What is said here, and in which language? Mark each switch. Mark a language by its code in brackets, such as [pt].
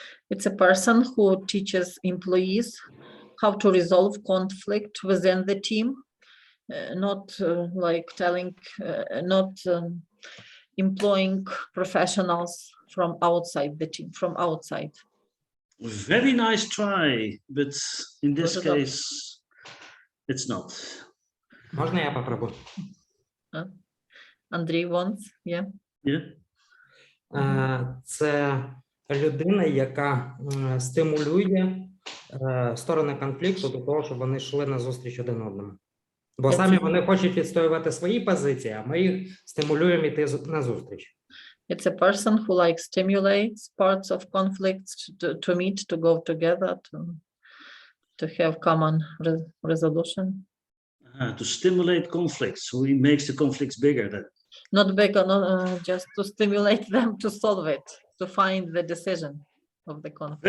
[en] It's a person who teaches employees how to resolve conflict within the team, not like not employing professionals from outside the team, from outside. Very nice try, but in this [uk] Дуже добре. [en] case, it's not. [uk] Можна я попробую? [en] Андрій wants, yeah. Yeah. [uk] Це людина, яка стимулює сторони конфлікту до того, щоб вони йшли на зустріч один одному. Бо самі вони хочуть відстоювати свої позиції, а ми їх стимулюємо йти на зустріч. [en] It's a person who like stimulates parts of conflicts to meet, to go together, to have common resolution. To stimulate conflicts, so he makes the conflicts bigger then. Not bigger, no, just to stimulate them to solve it, to find the decision of the conflict.